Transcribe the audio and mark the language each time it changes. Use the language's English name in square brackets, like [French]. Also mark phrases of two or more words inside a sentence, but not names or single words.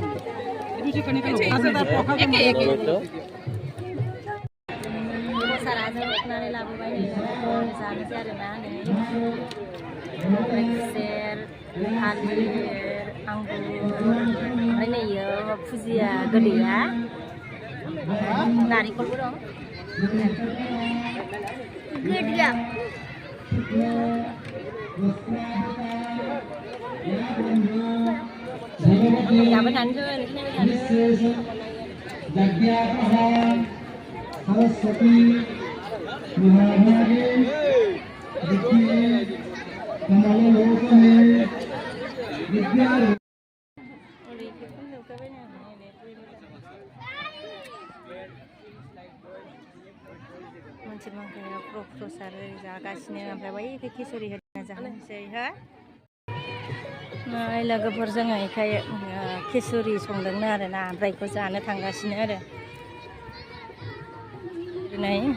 [Bodo] साराजों लाबोबाय जानोसै आरोना नै खुसेर, थालिर, आंगुर, ओमफ्राय नैयो फुजिया गोदैया नारेंखलबो दं। गोदैया जाबाय थानोसै [Sanskrit] सरस्वती महाभागे विद्ये कमलोक में विद्या [Bodo] मोनसे माखाया प्रसाद जागासिनो, ओमफ्राय बै खिसुरि होना जानोसै हो नै लोगोफोर। जोङो बेखाय खिसुरि संदोंनो आरोना, ओमफ्राय बेखौ जानो थांगासिनो आरो नै।